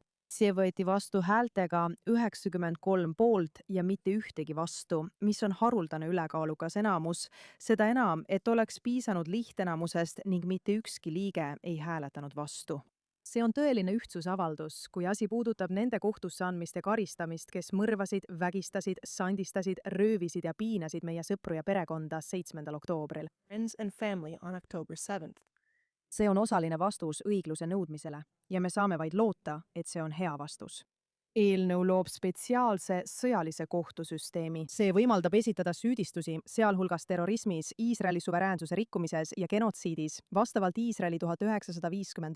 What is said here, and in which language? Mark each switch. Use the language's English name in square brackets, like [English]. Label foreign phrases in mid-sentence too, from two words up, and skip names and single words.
[Estonian] See võeti vastu häältega 93 poolt ja mitte ühtegi vastu, mis on haruldane ülekaalukas enamus, seda enam, et oleks piisanud lihtenamusest ning mitte ükski liige ei hääletanud vastu. See on tõeline ühtsusavaldus, kui asi puudutab nende kohtusse andmist ja karistamist, kes mõrvasid, vägistasid, sandistasid, röövisid ja piinasid meie sõpru ja perekonda 7. oktoobril. [English] Friends and family on October 7th. [Estonian] See on osaline vastus õigluse nõudmisele ja me saame vaid loota, et see on hea vastus. Eelnõu loob spetsiaalse sõjalise kohtusüsteemi. See võimaldab esitada süüdistusi, sealhulgas terrorismis, Iisraeli suveräänsuse rikkumises ja genotsiidis, vastavalt Iisraeli 1950.